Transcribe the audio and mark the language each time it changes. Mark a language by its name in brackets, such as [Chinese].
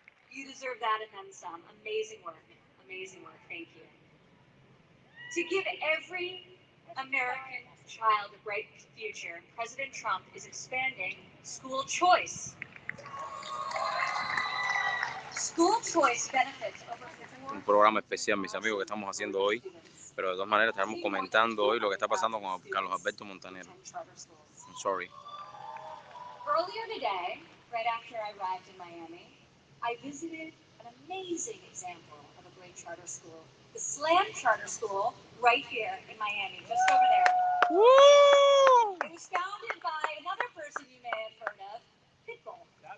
[English] You deserve that and then some. Amazing work. Amazing work. Thank you. To give every American child a bright future, President Trump is expanding school choice. School choice benefits over [Spanish] Un programa especial, mis amigos, que estamos haciendo hoy, pero de todas maneras estaremos comentando hoy lo que está pasando con Carlos Alberto Montanero. [English] I'm sorry. Earlier today, right after I arrived in Miami, I visited an amazing example of a great charter school, the Slam Charter School, right here in Miami, just over there. Woo! It was founded by another person you may have heard of, Pitbull.